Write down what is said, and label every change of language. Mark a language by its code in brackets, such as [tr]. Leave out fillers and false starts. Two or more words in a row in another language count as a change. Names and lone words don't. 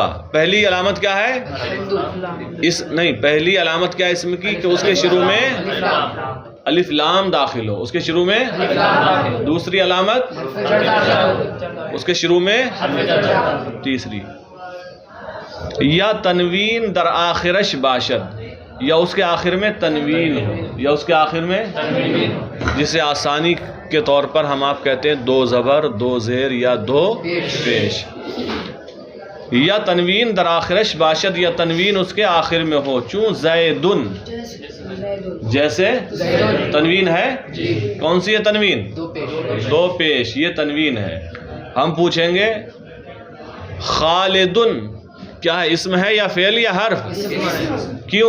[ur] پہلی علامت کیا ہے؟ پہلی علامت کیا ہے اسم کی؟ کہ اس کے شروع میں الف لام داخل ہو، اس کے شروع میں. دوسری علامت اس کے شروع میں. تیسری [fa] یا تنوین در آخرش باشد، [ur] یا اس کے آخر میں تنوین ہو، یا اس کے آخر میں، جسے آسانی کے طور پر ہم آپ کہتے ہیں دو زبر، دو زیر یا دو پیش. [fa] یا تنوین در آخرش باشد، [ur] یا تنوین اس کے آخر میں ہو. [fa] چون زیدن، [ur] جیسے تنوین ہے. کون سی ہے تنوین؟ دو پیش. یہ تنوین ہے. ہم پوچھیں گے خالدن کیا ہے؟ اسم ہے یا فعل یا حرف؟ کیوں؟